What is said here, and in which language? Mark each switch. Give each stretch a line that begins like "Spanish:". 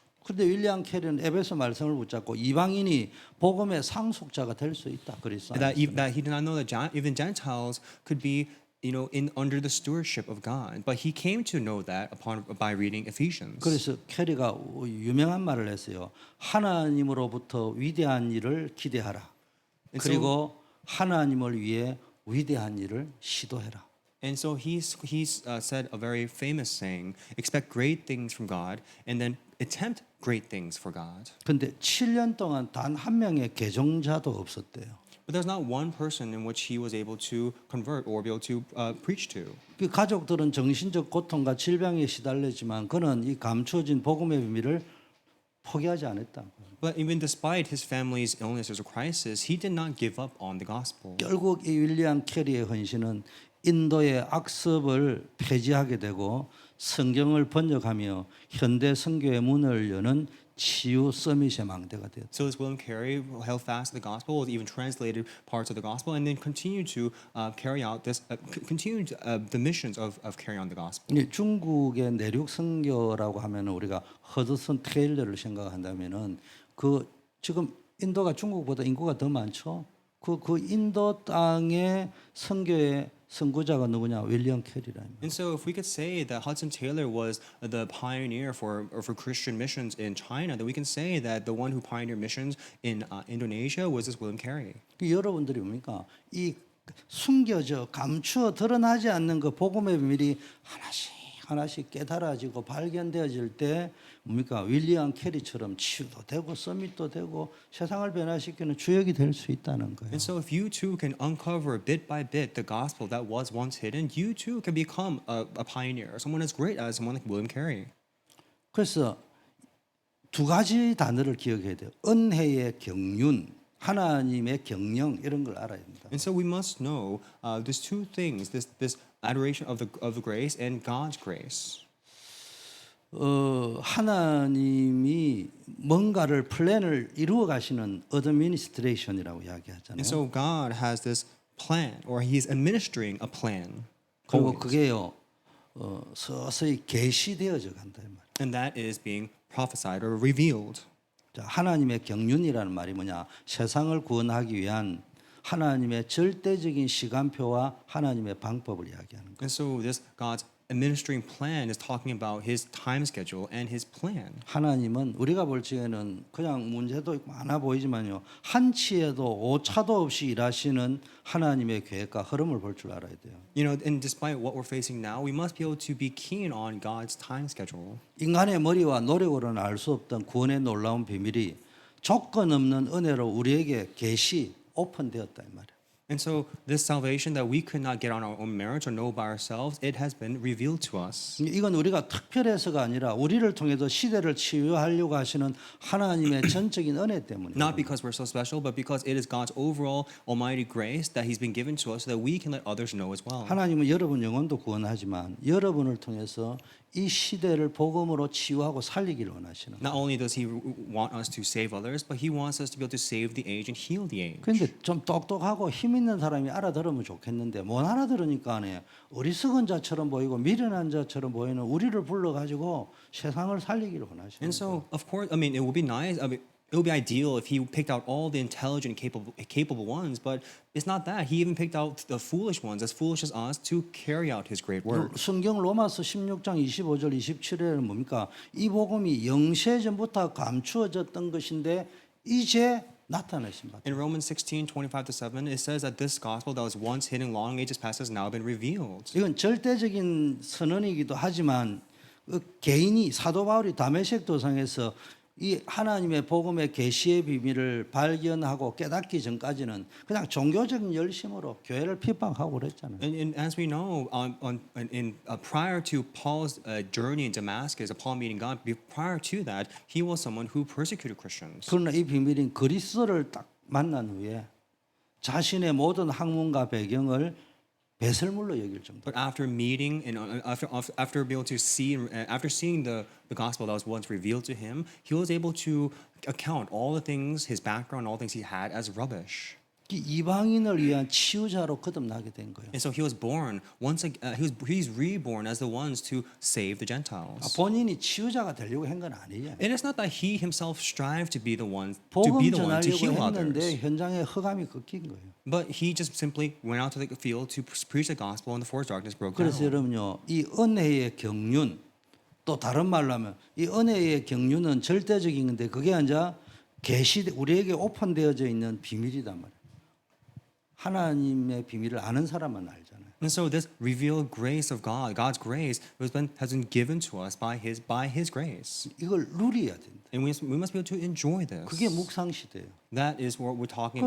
Korean: 그런데 윌리엄 캐리는 에베소 말씀을 붙잡고 이방인이 복음의 상속자가 될 수 있다. 그리스도
English: That he did not know that even Gentiles could be, under the stewardship of God. But he came to know that by reading Ephesians.
Korean: 그래서 캐리가 유명한 말을 했어요. 하나님으로부터 위대한 일을 기대하라. 그리고 하나님을 위해 위대한 일을 시도해라.
English: And so he's said a very famous saying: expect great things from God, and then attempt great things for God.
Korean: 근데 7년 동안 단 한 명의 개종자도 없었대요.
English: But there's not one person in which he was able to convert or be able to preach to.
Korean: 그 가족들은 정신적 고통과 질병에 시달리지만 그는 이 감추어진 복음의 비밀을 포기하지 않았다.
English: But even despite his family's illnesses or crisis, he did not give up on the gospel.
Korean: 결국 이 윌리엄 캐리의 헌신은 인도의 악습을 폐지하게 되고 성경을 번역하며 현대 선교의 문을 여는 치유 서밋의 망대가 되었다.
English: So as William Carey held fast to the gospel, even translated parts of the gospel, and then continued to carry out the missions of carrying on the gospel.
Korean: 중국의 내륙 선교라고 하면 우리가 허드슨 테일러를 생각한다면은 그 지금 인도가 중국보다 인구가 더 많죠. 그 인도 땅의 선교의 선구자가 누구냐? 윌리엄 캐리라는.
English: And so, if we could say that Hudson Taylor was the pioneer for Christian missions in China, then we can say that the one who pioneered missions in Indonesia was this William Carey.
Korean: 여러분들이 뭡니까? 이 숨겨져 감추어 드러나지 않는 그 복음의 비밀이 하나씩 깨달아지고 발견되어질 때 뭡니까? 윌리엄 캐리처럼 치유도 되고 서밋도 되고 세상을 변화시키는 주역이 될 수 있다는 거예요.
English: And so, if you too can uncover bit by bit the gospel that was once hidden, you too can become a pioneer, someone as great as someone like William Carey.
Korean: 그래서 두 가지 단어를 기억해야 돼요. 은혜의 경륜, 하나님의 경영 이런 걸 알아야 됩니다.
English: And so we must know these two things: this adoration of the grace and God's grace.
Korean: 하나님이 뭔가를 플랜을 이루어 가시는 어드미니스트레이션이라고 이야기하잖아요.
English: And so God has this plan, or He's administering a plan.
Korean: 그리고
English: always.
Korean: 그게요 서서히 계시되어져 간다 이 말.
English: And that is being prophesied or revealed.
Korean: 자, 하나님의 경륜이라는 말이 뭐냐? 세상을 구원하기 위한 하나님의 절대적인 시간표와 하나님의 방법을 이야기하는 거예요.
English: And so this God's administering plan is talking about His time schedule and His plan.
Korean: 하나님은 우리가 볼 적에는 그냥 문제도 많아 보이지만요. 한치에도 오차도 없이 일하시는 하나님의 계획과 흐름을 볼 줄 알아야 돼요.
English: And despite what we're facing now, we must be able to be keen on God's time schedule.
Korean: 인간의 머리와 노력으로는 알 수 없던 구원의 놀라운 비밀이 조건 없는 은혜로 우리에게 계시 오픈되었다 이 말이에요.
English: And so this salvation that we could not get on our own merits or know by ourselves, it has been revealed to us.
Korean: 이건 우리가 특별해서가 아니라 우리를 통해서 시대를 치유하려고 하시는 하나님의 전적인 은혜 때문이에요.
English: Not because we're so special, but because it is God's overall almighty grace that He's been given to us so that we can let others know as well.
Korean: 하나님은 여러분 영혼도 구원하지만 여러분을 통해서 이 시대를 복음으로 치유하고 살리기를 원하시는 거예요.
English: Not only does He want us to save others, but He wants us to be able to save the age and heal the age.
Korean: 그런데 좀 똑똑하고 힘 있는 사람이 알아들으면 좋겠는데 못 알아들으니까 어리석은 자처럼 보이고 미련한 자처럼 보이는 우리를 불러가지고 세상을 살리기를 원하시는
English: And
Korean: 거예요.
English: so, of course, it would be nice. It would be ideal if he picked out all the intelligent, capable ones, but it's not that. He even picked out the foolish ones, as foolish as us, to carry out his great work.
Korean: 성경 로마서 16장 25절 27절에는 뭡니까? 이 복음이 영세 전부터 감추어졌던 것인데 이제 나타나신 바.
English: In Romans 16:25-7, it says that this gospel that was once hidden long ages past has now been revealed.
Korean: 이건 절대적인 선언이기도 하지만 개인이 사도 바울이 다메섹 도상에서 이 하나님의 복음의 계시의 비밀을 발견하고 깨닫기 전까지는 그냥 종교적인 열심으로 교회를 핍박하고 그랬잖아요.
English: And as we know, prior to Paul's journey in Damascus, Paul meeting God, prior to that, he was someone who persecuted Christians.
Korean: 그러나 이 비밀인 그리스도를 딱 만난 후에 자신의 모든 학문과 배경을 배설물로 여길 정도.
English: But after meeting and after being able to see, after seeing the gospel that was once revealed to him, he was able to account all the things, his background, all things he had as rubbish.
Korean: 이방인을 위한 치유자로 거듭나게 된 거예요.
English: And so he was born once again. He's reborn as the ones to save the Gentiles.
Korean: 본인이 치유자가 되려고 한 건 아니에요.
English: And it's not that he himself strived to be the one
Korean: 복음
English: to
Korean: 전하려고
English: heal
Korean: 했는데
English: others.
Korean: 현장에 흑암이 꺾인 거예요.
English: But he just simply went out to the field to preach the gospel, and the forest darkness broke
Korean: 그래서
English: down.
Korean: 여러분요, 이 은혜의 경륜, 또 다른 말로 하면 이 은혜의 경륜은 절대적인 건데 그게 이제 우리에게 오픈되어져 있는 비밀이단 말이에요. 하나님의 비밀을 아는 사람만 알잖아요.
English: And so this revealed grace of God, God's grace, has been given to us by His grace,
Korean: 이걸 누려야 된다.
English: and we must be able to enjoy this.
Korean: 그게 묵상 시대예요.
English: That is what we're talking